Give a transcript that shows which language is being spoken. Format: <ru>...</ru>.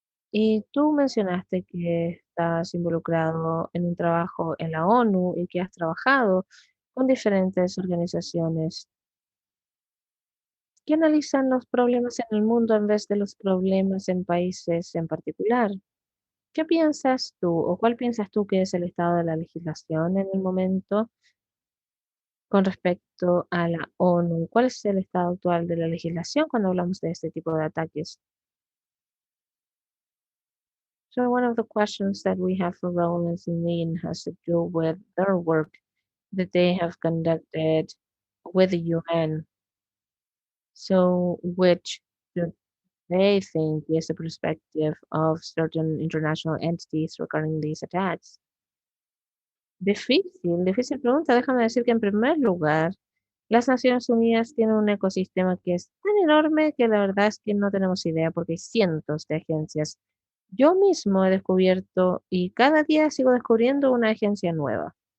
<es>Y tú mencionaste que estás involucrado en un trabajo en la ONU y que has trabajado con diferentes organizaciones que analizan los problemas en el mundo en vez de los problemas en países en particular. ¿Qué piensas tú o cuál piensas tú que es el estado de la legislación en el momento con respecto a la ONU? ¿Cuál es el estado actual de la legislación cuando hablamos de este tipo de ataques?</es> <en>So one of the questions that we have for Roland and Lynn has to do with their work that they have conducted with the UN. So which do they think is the perspective of certain international entities regarding these attacks?</en> <es>Difícil, difícil pregunta. Déjame decir que en primer lugar, las Naciones Unidas tienen un ecosistema que es tan enorme que la verdad es que no tenemos idea porque hay cientos de agencias. Yo mismo he descubierto y cada día sigo descubriendo una agencia nueva.</es>